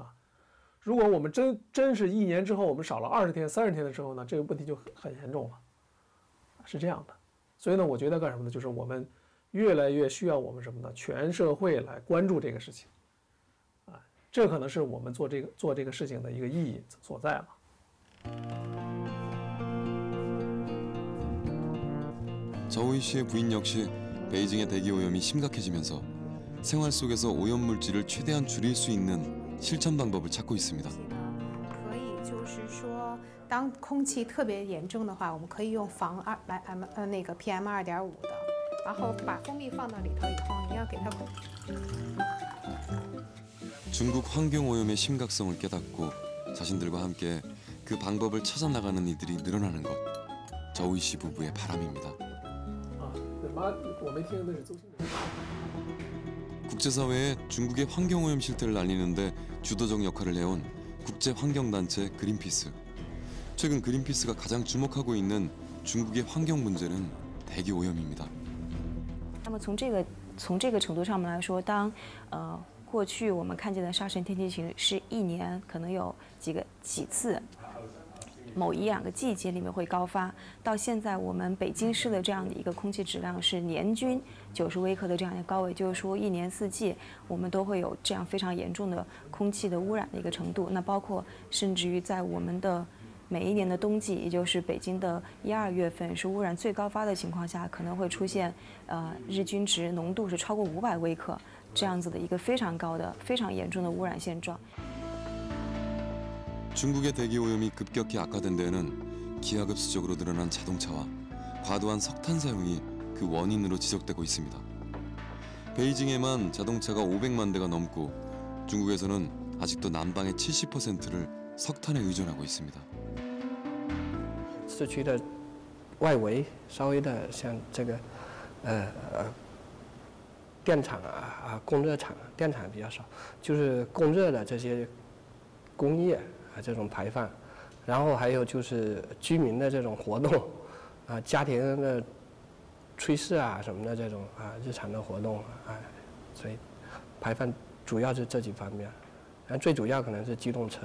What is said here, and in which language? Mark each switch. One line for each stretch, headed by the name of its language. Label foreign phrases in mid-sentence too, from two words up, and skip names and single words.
Chinese: 如果我们真是1年之后我们少了20天、30天的时候呢，这个问题就很严重了，是这样的。所以呢，我觉得干什么呢？就是我们越来越需要我们什么呢？全社会来关注这个事情，啊，这可能是我们做这个事情的一个意义所在了。
Korean: 저우이 씨의 부인 역시 베이징의 대기 오염이 심각해지면서 생활 속에서 오염 물질을 최대한 줄일 수 있는 실천 방법을 찾고 있습니다.
Chinese: 可以就是说，当空气特别严重的话，我们可以用防那个 PM2.5的，然后把蜂蜜放到里头以后，你要给它。
Korean: 중국 환경 오염의 심각성을 깨닫고 자신들과 함께 그 방법을 찾아 나가는 이들이 늘어나는 것. 저우이 씨 부부의 바람입니다. 국제사회에 중국의 환경오염 실태를 알리는데 주도적 역할을 해온 국제환경단체 그린피스. 최근 그린피스가 가장 주목하고 있는 중국의 환경 문제는 대기오염입니다.
Chinese: 那么从这个程度上面来说，当过去我们看见的沙尘天气晴是1年可能有几次， 某一两个季节里面会高发。到现在，我们北京市的这样的一个空气质量是年均90微克的这样一个高位，就是说一年四季我们都会有这样非常严重的空气的污染的一个程度。那包括甚至于在我们的每一年的冬季，也就是北京的1、2月份是污染最高发的情况下，可能会出现日均值浓度是超过500微克这样子的一个非常高的、非常严重的污染现状。
Korean: 중국의 대기 오염이 급격히 악화된 데에는 기하급수적으로 늘어난 자동차와 과도한 석탄 사용이 그 원인으로 지적되고 있습니다. 베이징에만 자동차가 500만 대가 넘고 중국에서는 아직도 난방의 70%를 석탄에 의존하고 있습니다.
Chinese: 市区的外围稍微的像这个电厂供热厂，电厂比较少，就是供热的这些工业这种排放，然后还有就是居民的这种活动家庭的炊事什么的这种日常的活动所以排放主要是这几方面，然后最主要可能是机动车。